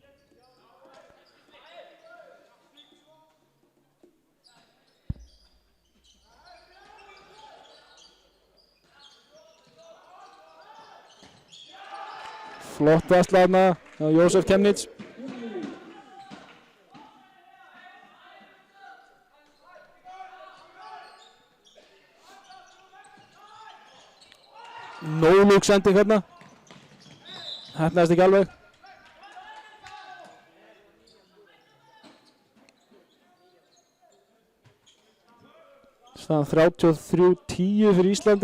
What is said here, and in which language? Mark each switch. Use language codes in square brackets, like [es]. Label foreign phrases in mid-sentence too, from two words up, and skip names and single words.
[is] Flott varsla þarna á Jósef Kemnitz. No-look sending hérna. Heppnaðist ekki alveg. Staðan 33-10 fyrir Íslandi.